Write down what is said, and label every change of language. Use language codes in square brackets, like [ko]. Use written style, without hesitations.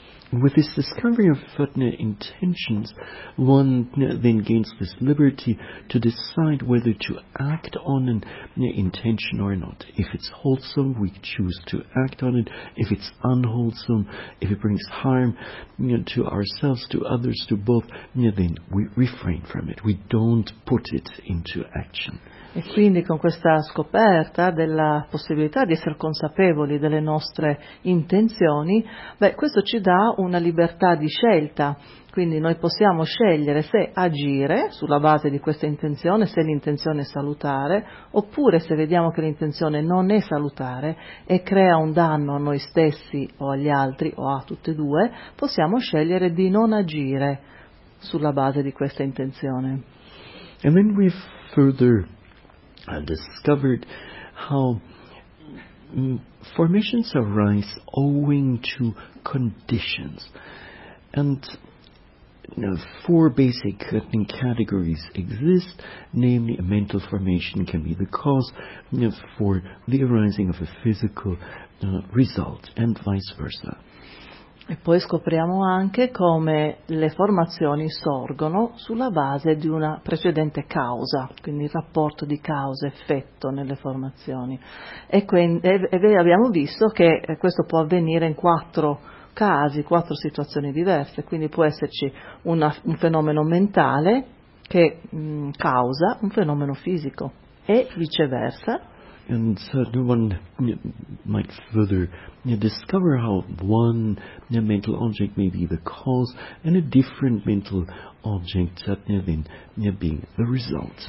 [en] With this discovery of Fatna intentions, one then gains this liberty to decide whether to act on an intention or not. If it's wholesome, we choose to act on it. If it's unwholesome, if it brings harm to ourselves, to others, to both, then we refrain from it. We don't put it into action. [it] E quindi con questa scoperta della possibilità di essere consapevoli delle nostre intenzioni, beh, questo ci dà una libertà di scelta, quindi noi possiamo scegliere se agire sulla base di questa intenzione, se l'intenzione è salutare, oppure se vediamo che l'intenzione non è salutare e crea un danno a noi stessi o agli altri o a tutte e due, possiamo scegliere di non agire sulla base di questa intenzione. [en] And then we further discovered how formations arise owing to conditions, and four basic categories exist, namely a mental formation can be the cause for the arising of a physical result and vice versa. [it] E poi scopriamo anche come le formazioni sorgono sulla base di una precedente causa, quindi il rapporto di causa-effetto nelle formazioni. Abbiamo visto che questo può avvenire in quattro casi, quattro situazioni diverse, quindi può esserci un fenomeno mentale che causa un fenomeno fisico e viceversa. [en] And no one might further discover how one mental object may be the cause and a different mental object then being the result.